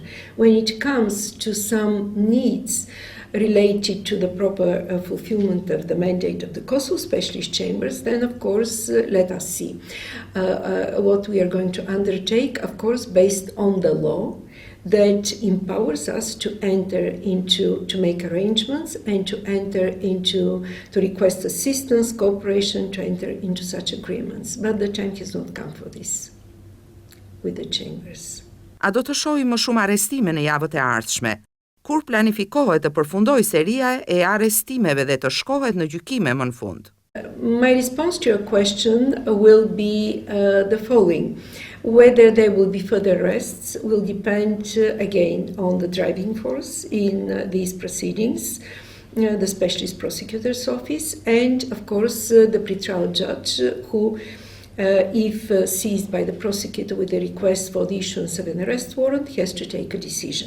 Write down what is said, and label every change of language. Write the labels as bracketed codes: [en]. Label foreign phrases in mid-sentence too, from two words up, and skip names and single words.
[en] When it comes to some needs related to the proper fulfillment of the mandate of the Kosovo Specialist Chambers, then of course let us see what we are going to undertake, of course based on the law that empowers us to make arrangements and to request assistance, cooperation, to enter into such agreements. But the time has not come for this with the chambers. [sq] A do të shohim më shumë arrestime në javët e ardhshme? Kur planifikohet të përfundojë seria e arrestimeve dhe të shkohet në gjykime më në fund? [en] My response to your question will be the following. Whether there will be further arrests will depend again on the driving force in these proceedings, the Specialist Prosecutor's Office, and of course the pretrial judge who, if seized by the prosecutor with a request for the issuance of an arrest warrant, has to take a decision.